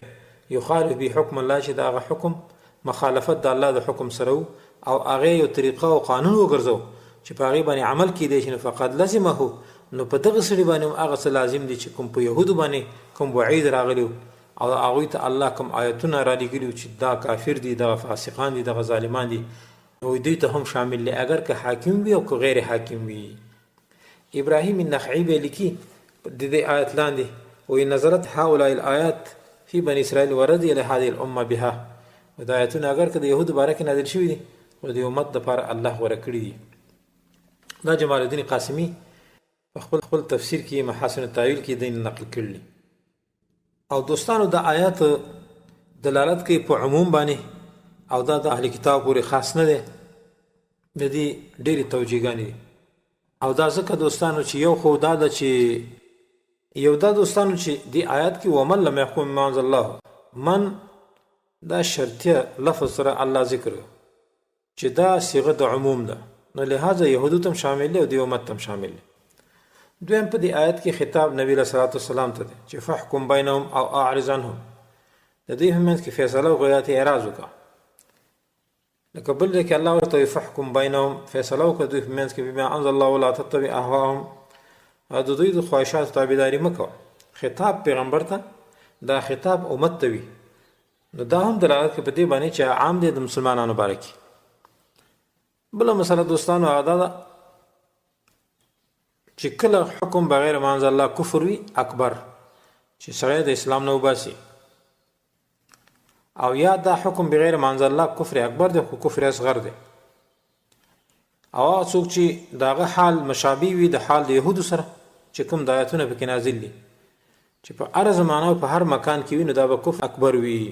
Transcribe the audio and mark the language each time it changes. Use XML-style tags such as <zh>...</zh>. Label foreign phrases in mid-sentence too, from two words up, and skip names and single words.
<ar>یخالف به حکم الله</ar> <ps>چې د هغه حکم مخالفت د الله د حکم سره او هغه یو طریقه او قانون وګرځو چې په هغې باندې عمل کیدی شي نو فقط لازمه نو په دغه سړي باندې هم هغه څه لازم دي چې کوم په یهودو باندې کوم وعید راغلی او هغوی ته الله کوم آیتونه رالیږلي چې دا کافر دي دغه فاسقان دي دغه ظالمان دي نو دوی ته هم شامل دي اگر که حاکم وي او که غیر حاکم وي. ابراهیم النخعی به لیکي د دې آیت لاندې وی</ps> <ar>نظرت هؤلاء الآیات فی بني اسرائیل ورضی لهذه الامه بها</ar> <ps>دا آیتونه اگر که د یهودو باره کې نازل شوي دي او د امت دپاره الله غوره کړي دي. دا جمال الدین قاسمي په خپل تفسیر کې محاسن التاویل کې دین نقل کړي. او دوستانو دا آیات دلالت کوي په عموم باندې او دا د اهل کتاب پورې خاص نه دی، د دې ډېرې توجیهګانې دي. او دا ځکه دوستانو چې یو خو دا ده چې یو دا دوستانو چې دې آیات کې</ps> <ar>ومن لم يحکم بما انزل الله</ar> <ps>من دا شرطیه لفظ سره الله ذکر چې دا صيغه د عموم ده نو لہذا یهودو تم شامل دی او د امت تم شامل دی. دویم په دې آیت کې خطاب نبی</ps> <ar>صلی الله علیه وسلم</ar> <ps>ته دی چې</ps> <ar>فحکم بینهم</ar> <ps>او</ps> <ar>اعرض عنهم</ar> <ps>د دې هم کې فیصله وغویات اعراض وکړه لکه بل دی کې الله ورته</ps> <ar>فحکم بینهم</ar> <ps>فیصله وکړه دوی په منځ کې</ps> <ar>بما انزل الله ولا تتبع اهواهم</ar> <ps>او د دوی د خواهشاتو تابعداري مه کوه. خطاب پیغمبر ته دا خطاب امت ته وي نو دا هم دلالت کوي په دې باندې چې عام دی د مسلمانانو باره کې. بله مسله دوستانو هغه دا ده چې کله</ps> <ar>حکم بغیر ما انزل الله</ar> <ps>کفر وي اکبر چې سړی د اسلام نه وباسي او یا دا</ps> <ar>حکم بغیر ما انزل الله</ar> <ps>کفر اکبر دی خو کفر اصغر دی او هغه څوک چې د هغه حال مشابه وي د حال د یهودو سره چې کوم د آیتونه پکې نازل دي چې په هر زمانه او په هر مکان کې وي نو دا به کفر اکبر وي.</ps>